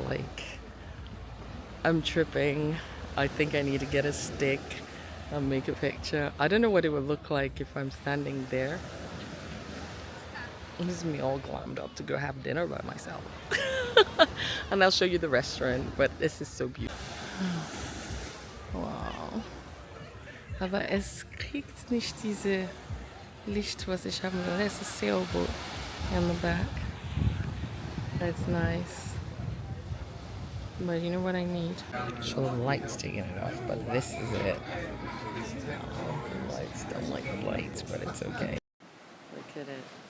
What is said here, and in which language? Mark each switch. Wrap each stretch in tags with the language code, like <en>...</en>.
<en>Like, I'm tripping. I think I need to get a stick and make a picture. I don't know what it would look like if I'm standing there. This is me all glammed up to go have dinner by myself. And I'll show you the restaurant, but this is so beautiful. Wow.</en> <de>Aber es kriegt nicht diese Licht, was ich haben will.</de> <en>There's a sailboat in the back. That's nice. But you know what I need? Show the lights taking it off, but this is it. The lights, don't like the lights, but it's okay. Look at it.</en>